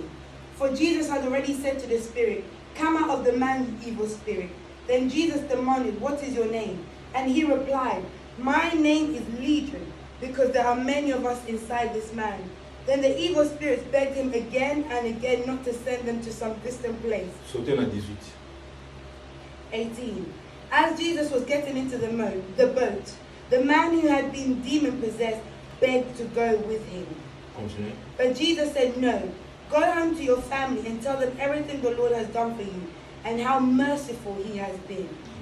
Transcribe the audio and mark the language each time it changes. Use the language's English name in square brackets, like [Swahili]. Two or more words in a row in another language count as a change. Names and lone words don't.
[English] For Jesus had already said to the spirit, Come out of the man, you evil spirit. Then Jesus demanded, What is your name? And he replied, My name is Legion, because there are many of us inside this man. Then the evil spirits begged him again and again not to send them to some distant place. [Lingala] Sauter na 18. 18. [English] As Jesus was getting into the boat, the man who had been demon-possessed begged to go with him. Continue. But Jesus said, No, go home to your family and tell them everything the Lord has done for you and how merciful he has been.